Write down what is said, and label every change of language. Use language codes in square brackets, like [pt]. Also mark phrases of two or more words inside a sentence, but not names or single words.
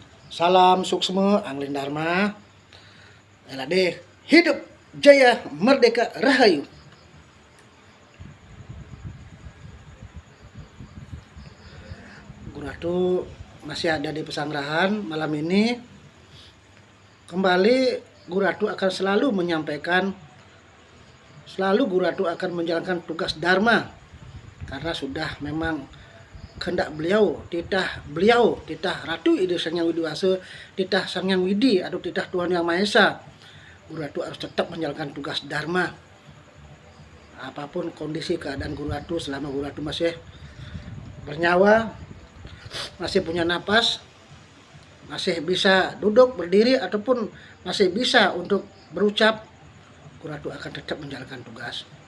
[id] Salam suksma Anglin Dharma. LAD hidup jaya merdeka rahayu. Guratu masih ada di Pesanggerahan malam ini. Kembali Guratu akan selalu menyampaikan, Guratu akan menjalankan tugas dharma karena sudah memang kehendak beliau, titah Ratu Ide Sang Hyang Widiwasa, titah Sang Hyang Widi atau titah Tuhan Yang Maha Esa. Guratu harus tetap menjalankan tugas dharma. Apapun kondisi keadaan Guratu, selama Guratu masih bernyawa, masih punya napas, masih bisa duduk, berdiri, ataupun masih bisa untuk berucap, Guratu akan tetap menjalankan tugas.